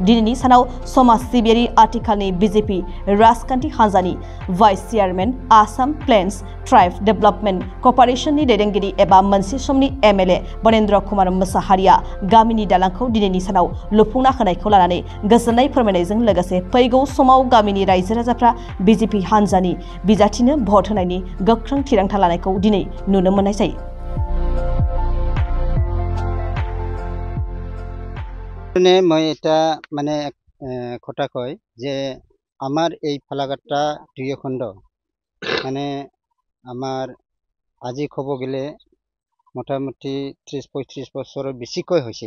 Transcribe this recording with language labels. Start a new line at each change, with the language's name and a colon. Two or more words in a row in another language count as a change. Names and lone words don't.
Bodo: दिनैनि सानाव समाज सिबियारि आथिखालनि बिजेपि राजखान्थि हान्जानि
English: vice chairman
Bodo: आसाम प्लेन्स ट्राइब डेभेलपमेन्ट कर्परेशननि दैदेनगिरि एबा मोनसे समनि एमएलए बनेन्द्र कुमार मोसाहारिया गामिनि दालांखौ दिनैनि सानाव लुफुंना होनायखौ लानानै गोजोननाय फोरमायनायजों लोगोसे फैगौ समाव गामिनि रायजो राजाफ्रा बिजेपि हान्जानि बिजाथिनो भट होनायनि गोख्रों थिरांथा लानायखौ दिनै नुनो मोननाय जायो।
Assamese: मैं এটা মানে কথা কয় যে আমার এই ফালাকাটা 2 খণ্ড মানে আমার আজি কব গেলে মোটামুটি 30-35 বছৰৰ বেছিকৈ হৈছে।